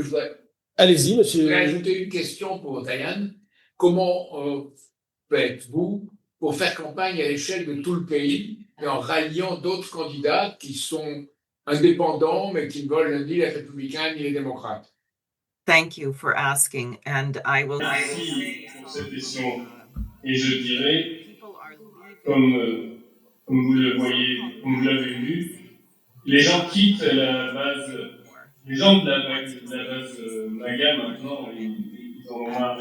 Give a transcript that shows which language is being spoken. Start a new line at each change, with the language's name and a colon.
French: Oui, Allez-y, monsieur. Je voudrais ajouter une question pour Diane. Comment faites-vous pour faire campagne à l'échelle de tout le pays et en ralliant d'autres candidats qui sont indépendants mais qui ne veulent ni les républicains ni les démocrates?
English: Thank you for asking, and I will.
French: Merci pour cette question. Et je dirais, comme vous le voyez, comme vous l'avez vu, les gens quittent la base. Les gens de la base MAGA maintenant, ils en ont marre.